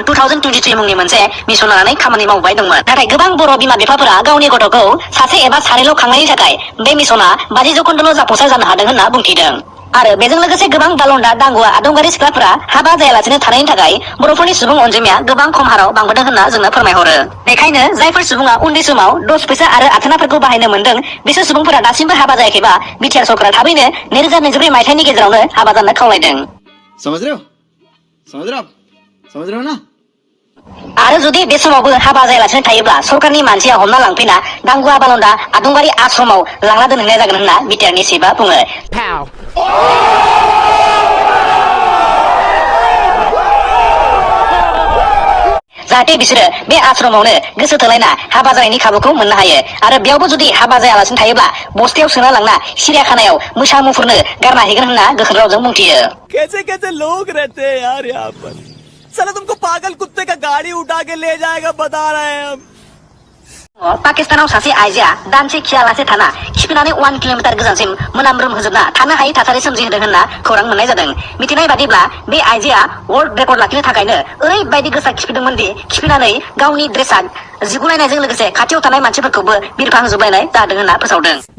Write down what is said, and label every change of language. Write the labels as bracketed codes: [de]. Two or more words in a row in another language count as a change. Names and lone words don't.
[brx] 2023 मुंनि मोनसे मिशन लानानै खामानि मावबोबाय दंमोन नाथाय गोबां बर' बिमा बिफाफोरा गावनि गथ'खौ सासे एबा सानैल' खांनायनि थाखाय बे मिशना 50 जौखोन्दोल' जाफुंसार जानो हादों होनना बुंथिदों आरो बेजों लोगोसे गोबां बालन्दा दांगुआ आदुंगारि सिख्लाफोरा हाबा जायालासिनो थानायनि थाखाय बर'फोरनि सुबुं अनजिमाया गोबां खम हाराव बांबोदों होनना जोंनो फोरमायहरो बेखायनो जायफोर सुबुङा उन्दै समाव [hi] दस फैसा [brx] आरो आथोनाफोरखौ बाहायनो मोनदों बिसोर सुबुंफोरा दासिमबो हाबा जायाखैबा बिटिआर सरकारा थाबैनो 2024 मायथाइनि गेजेरावनो हाबा जानो खावलायदों समझ [hi] रहे हो ना [brx] आरो जुदि बे समावबो हाबा जायालासिनो थायोब्ला सरकारनि मानसिया हमना लांफैना दांगुआ बालन्दा आदुंगारि आश्रमाव लांना दोनहैनाय जागोन होनना बिटिआरनि चिफआ बुङो जाहाथे बिसोरो बे आश्रमावनो गोसो थोलायना हाबा जानायनि खाबुखौ मोननो हायो आरो बेयावबो जुदि हाबा जायालासिनो थायोब्ला बस्तायाव सोना लांना सिरियाखानायाव मोसा मुफुरनो गारना हैगोन होनना गोख्रों रावजों बुंथियो [hi] कैसे कैसे लोग रहते हैं यार यहाँ पर साला तुमको पागल कुत्ते का गाड़ी उठा के ले जाएगा बता रहे हैं हम [brx] पाकिस्तानाव सासे आइजोआ दानसे खियालासे थाना खिफिनानै 1 किल'मिटार गोजानसिम मोनामब्रोम होजोबना थानो हायै थासारि सोमजिहोदों होनना खौरां मोननाय जादों मिथिनाय बादिब्ला बे आइजोआ [en] world record [brx] लाखिनो थाखायनो ओरैबायदि गोसा खिफिदोंमोन दि खिफिनानै गावनि ड्रेसा जिगुलायनायजों लोगोसे खाथियाव थानाय मानसिफोरखौबो बिरफांजोबलायनाय जादों होनना फोसावदों